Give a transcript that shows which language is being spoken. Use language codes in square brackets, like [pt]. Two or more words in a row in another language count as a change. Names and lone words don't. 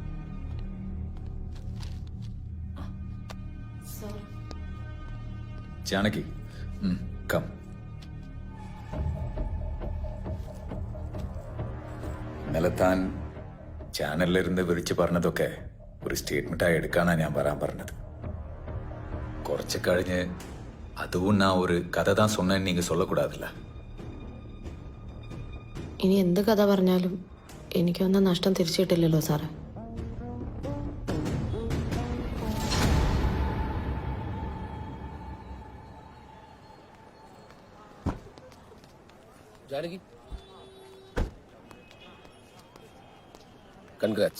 [ml] ജാനകി കം. ഇന്നലെ താൻ ചാനലിലിരുന്ന് വിളിച്ച് പറഞ്ഞതൊക്കെ ഒരു സ്റ്റേറ്റ്മെന്റായി എടുക്കാനാണ് ഞാൻ പറയാൻ പറഞ്ഞത്. കുറച്ച് കഴിഞ്ഞ് [ta] அதுவும் நான் ஒரு கதை தான் சொன்னேன்னு நீங்க சொல்லக்கூடாதுல்ல. [ml] ഇനി എന്ത് കഥ പറഞ്ഞാലും എനിക്കൊന്നും നഷ്ടം തിരിച്ചു കിട്ടില്ലല്ലോ സാറേ. ജാനകി, കൺഗ്രാറ്റ്സ്.